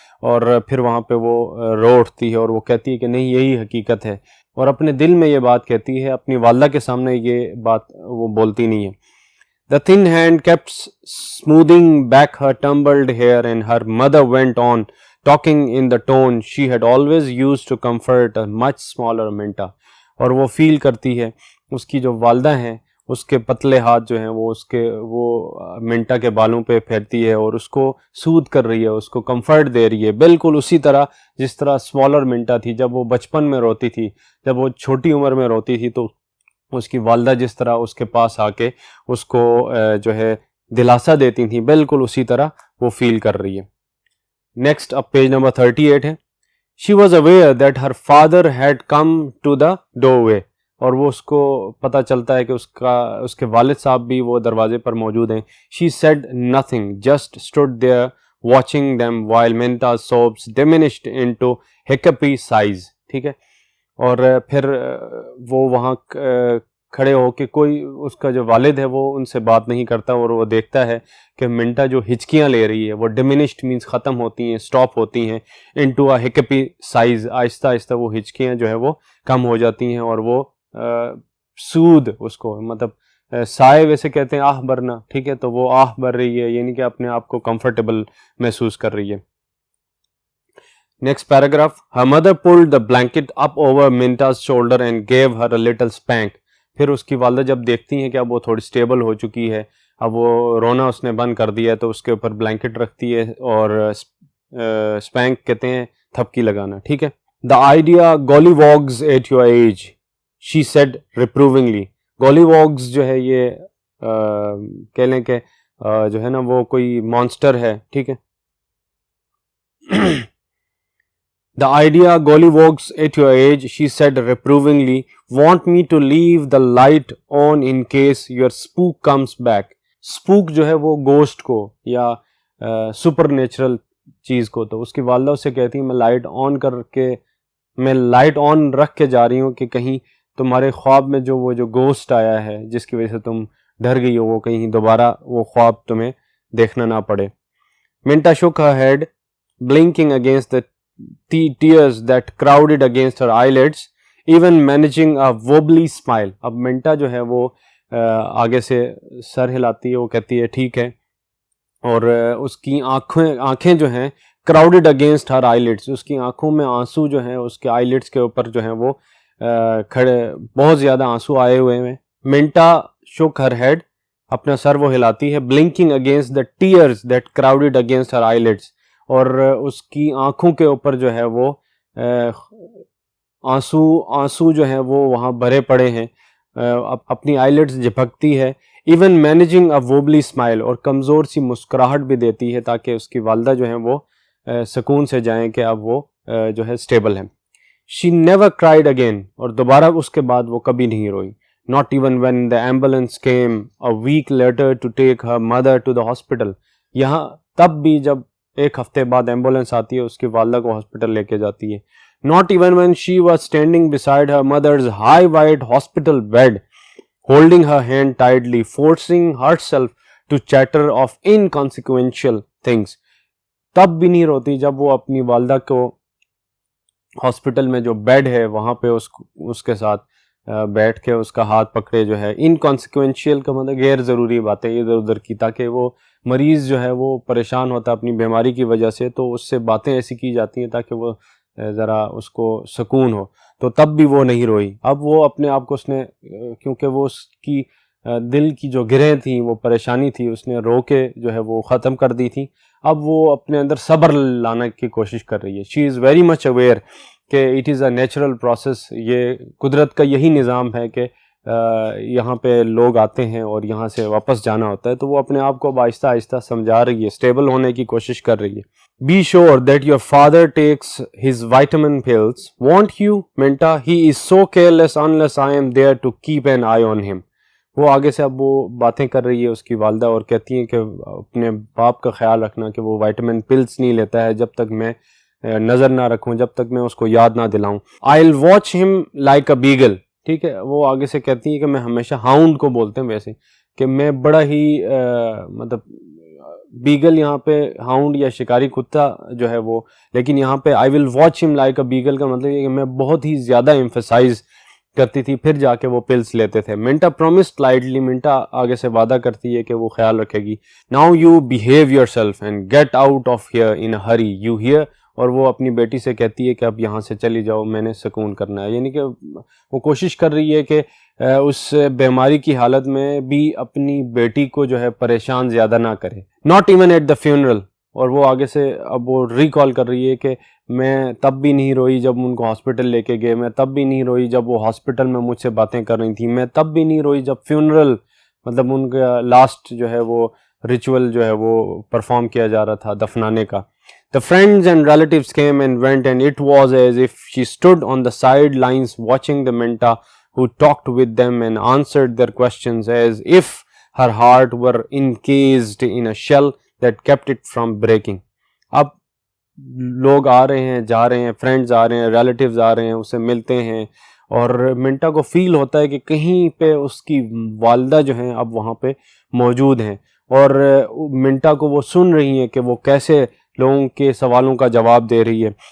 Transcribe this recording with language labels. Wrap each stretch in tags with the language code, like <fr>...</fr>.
<ur>اور پھر وہاں پہ وہ رو اٹھتی ہے اور وہ کہتی ہے کہ نہیں یہی حقیقت ہے, اور اپنے دل میں یہ بات کہتی ہے, اپنی والدہ کے سامنے یہ بات وہ بولتی نہیں ہے.</ur> <en>The thin hand kept smoothing back her tumbled hair and her mother went on talking in the tone she had always used to comfort a much smaller Minta.</en> <ur>اور وہ فیل کرتی ہے, اس کی جو والدہ ہیں اس کے پتلے ہاتھ جو ہیں وہ منٹا کے بالوں پہ پھیرتی ہے اور اس کو سود کر رہی ہے, اس کو کمفرٹ دے رہی ہے, بالکل اسی طرح جس طرح اسمالر منٹا تھی جب وہ بچپن میں روتی تھی, جب وہ چھوٹی عمر میں روتی تھی تو اس کی والدہ جس طرح اس کے پاس آ کے اس کو جو ہے دلاسا دیتی تھیں، بالکل اسی طرح وہ فیل کر رہی ہے. نیکسٹ اب پیج نمبر 38 ہے.</ur> <en>She was aware that her father had come to the doorway.</en> <ur>اور وہ اس کو پتہ چلتا ہے کہ اس کے والد صاحب بھی وہ دروازے پر موجود ہیں.</ur> <en>She said nothing, just stood there watching them while Minta's sobs diminished into hiccupy sighs.</en> <ur>ٹھیک ہے. اور پھر وہ وہاں کھڑے ہو کے کوئی اس کا جو والد ہے وہ ان سے بات نہیں کرتا، اور وہ دیکھتا ہے کہ منٹا جو ہچکیاں لے رہی ہے وہ ڈیمینشڈ مینس ختم ہوتی ہیں، سٹاپ ہوتی ہیں،</ur> <en>into a hiccupy sighs,</en> <ur>آہستہ آہستہ وہ ہچکیاں جو ہے وہ کم ہو جاتی ہیں، اور وہ سود اس کو مطلب سائے ویسے کہتے ہیں آہ بھرنا، ٹھیک ہے، تو وہ آہ بھر رہی ہے، یعنی کہ اپنے آپ کو کمفرٹیبل محسوس کر رہی ہے. Next paragraph.</ur> <en>Her mother pulled the blanket up over Minta's shoulder and gave her a little spank.</en> <ur>پھر اس کی والدہ جب دیکھتی ہیں کہ اب وہ تھوڑی سٹیبل ہو چکی ہے، اب وہ رونا اس نے بند کر دیا ہے، تو اس کے اوپر بلینکٹ رکھتی ہے اور اسپینک کہتے ہیں تھپکی لگانا. ٹھیک ہے.</ur> <en>The idea gollywogs at your age, she said reprovingly.</en> <ur>gollywogs جو ہے یہ کہہ لیں کہ جو ہے نا وہ کوئی مانسٹر ہے. ٹھیک ہے.</ur> <en>The idea gollywogs at your age, she said reprovingly. Want me to leave the light on in case your spook comes back.</en> <ur>Spook جو ہے وہ گوسٹ کو یا سپر نیچرل چیز کو، تو اس کی والدہ اسے کہتی ہے میں لائٹ آن کر کے، میں لائٹ آن رکھ کے جا رہی ہوں کہ کہیں تمہارے خواب میں جو وہ جو گوسٹ آیا ہے جس کی وجہ سے تم ڈر گئی ہو، وہ کہیں دوبارہ وہ خواب تمہیں دیکھنا نہ پڑے.</ur> <en>Minta shook her head, blinking against the tears that crowded against her eyelids, even managing a wobbly smile.</en> <ur>اب منٹا جو ہے وہ آگے سے سر ہلاتی ہے، وہ کہتی ہے ٹھیک ہے، اور اس کی آنکھیں جو ہیں</ur> <en>crowded against her eyelids،</en> <ur>اس کی آنکھوں میں آنسو جو ہیں اس کے eyelids کے اوپر جو ہیں وہ کھڑے، بہت زیادہ آنسو آئے ہوئے ہیں. منٹا</ur> <en>shook her head،</en> <ur>اپنا سر وہ ہلاتی ہے،</ur> <en>blinking against the tears that crowded against her eyelids،</en> <ur>اور اس کی آنکھوں کے اوپر جو ہے وہ آنسو جو ہیں وہ وہاں بھرے پڑے ہیں، اپنی آئیلٹس جھپکتی ہے.</ur> <en>even managing a wobbly smile,</en> <ur>اور کمزور سی مسکراہٹ بھی دیتی ہے تاکہ اس کی والدہ جو ہیں وہ سکون سے جائیں کہ اب وہ جو ہے اسٹیبل ہیں.</ur> <en>she never cried again,</en> <ur>اور دوبارہ اس کے بعد وہ کبھی نہیں روئی.</ur> <en>Not even when the ambulance came a week later to take her mother to the hospital.</en> <ur>یہاں تب بھی جب ایک ہفتے بعد ایمبولینس آتی ہے اس کی والدہ کو ہاسپٹل لے کے جاتی ہے.</ur> <en>Not even when she was standing beside her mother's high white hospital bed, holding her hand tightly, forcing herself to chatter of inconsequential things.</en> <ur>تب بھی نہیں روتی جب وہ اپنی والدہ کو ہاسپٹل میں جو بیڈ ہے وہاں پہ اس کے ساتھ بیٹھ کے اس کا ہاتھ پکڑے جو ہے. انکانسیکوینشیل کا مطلب غیر ضروری باتیں ادھر ادھر کی، تاکہ وہ مریض جو ہے وہ پریشان ہوتا اپنی بیماری کی وجہ سے، تو اس سے باتیں ایسی کی جاتی ہیں تاکہ وہ ذرا اس کو سکون ہو. تو تب بھی وہ نہیں روئی. اب وہ اپنے آپ کو اس نے، کیونکہ وہ اس کی دل کی جو گرہیں تھیں، وہ پریشانی تھی، اس نے رو کے جو ہے وہ ختم کر دی تھی. اب وہ اپنے اندر صبر لانے کی کوشش کر رہی ہے.</ur> <en>she is very much aware</en> <ur>کہ</ur> <en>it is a natural process,</en> <ur>یہ قدرت کا یہی نظام ہے کہ یہاں پہ لوگ آتے ہیں اور یہاں سے واپس جانا ہوتا ہے. تو وہ اپنے آپ کو اب آہستہ آہستہ سمجھا رہی ہے، اسٹیبل ہونے کی کوشش کر رہی ہے.</ur> <en>Be sure that your father takes his vitamin pills. Won't you, Minta? He is so careless unless I am there to keep an eye on him.</en> <ur>وہ آگے سے اب وہ باتیں کر رہی ہے اس کی والدہ، اور کہتی ہیں کہ اپنے باپ کا خیال رکھنا کہ وہ وائٹامن پلس نہیں لیتا ہے جب تک میں نظر نہ رکھوں، جب تک میں اس کو یاد نہ دلاؤں.</ur> <en>I'll watch him like a beagle.</en> <ur>ٹھیک ہے. وہ آگے سے کہتی ہیں کہ میں ہمیشہ ہاؤنڈ کو بولتے ہیں ویسے، کہ میں بڑا ہی مطلب بیگل یہاں پہ ہاؤنڈ یا شکاری کتا جو ہے وہ، لیکن یہاں پہ</ur> <en>I will watch him like a beagle</en> <ur>کا مطلب یہ کہ میں بہت ہی زیادہ ایمفسائز کرتی تھی، پھر جا کے وہ پلس لیتے تھے.</ur> <en>Minta promised lightly,</en> <ur>منٹا آگے سے وعدہ کرتی ہے کہ وہ خیال رکھے گی.</ur> <en>Now you behave yourself and get out of here in a hurry you hear.</en> <ur>اور وہ اپنی بیٹی سے کہتی ہے کہ اب یہاں سے چلی جاؤ، میں نے سکون کرنا ہے. یعنی کہ وہ کوشش کر رہی ہے کہ اس بیماری کی حالت میں بھی اپنی بیٹی کو جو ہے پریشان زیادہ نہ کرے.</ur> <en>Not even at the funeral.</en> <ur>اور وہ آگے سے اب وہ ریکال کر رہی ہے کہ میں تب بھی نہیں روئی جب ان کو ہاسپٹل لے کے گئے، میں تب بھی نہیں روئی جب وہ ہاسپٹل میں مجھ سے باتیں کر رہی تھیں، میں تب بھی نہیں روئی جب فیونرل مطلب ان کا لاسٹ جو ہے وہ ریچول جو ہے وہ پرفارم کیا جا رہا تھا دفنانے کا.</ur> <en>The friends and relatives came and went, and it was as if she stood on the sidelines watching the Minta, who talked with them and answered their questions as if her heart were encased in a shell that kept it from breaking.</en> <ur>اب لوگ آ رہے ہیں، جا رہے ہیں، friends آ رہے ہیں، relatives آ رہے ہیں، اسے ملتے ہیں، اور منٹا کو فیل ہوتا ہے کہ کہیں پہ اس کی والدہ جو ہیں اب وہاں پہ موجود ہیں، اور منٹا کو وہ سن رہی ہیں کہ وہ کیسے لوگوں کے سوالوں کا جواب دے رہی ہے.</ur>